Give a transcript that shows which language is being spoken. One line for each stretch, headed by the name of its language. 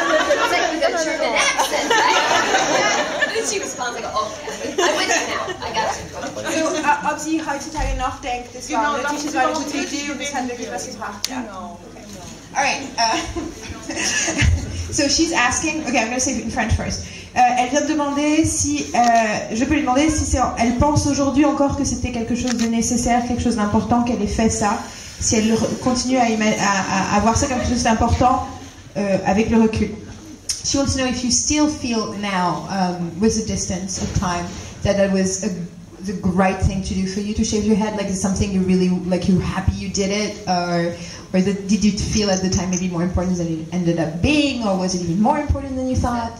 English: It's like with a German accent, right? And then she responds like, okay, I'm with you now. I got you.
German: So, ob sie heutzutage noch denkt, das war nötig, das war eine gute Idee und das hat wirklich was gebracht. Ja. Genau.
English: All right. So she's asking. Okay, I'm going to say it in French first.
French: Elle vient de demander si je peux lui demander si elle pense aujourd'hui encore que c'était quelque chose de nécessaire, quelque chose d'important qu'elle ait fait ça. Si elle continue à voir ça comme quelque chose d'important avec le recul.
English: She wants to know if you still feel now, with the distance of time, that was the right thing to do for you to shave your head. Like, is it something you really like? You're happy you did it, or did you feel at the time maybe more important than it ended up being, or was it even more important than you thought?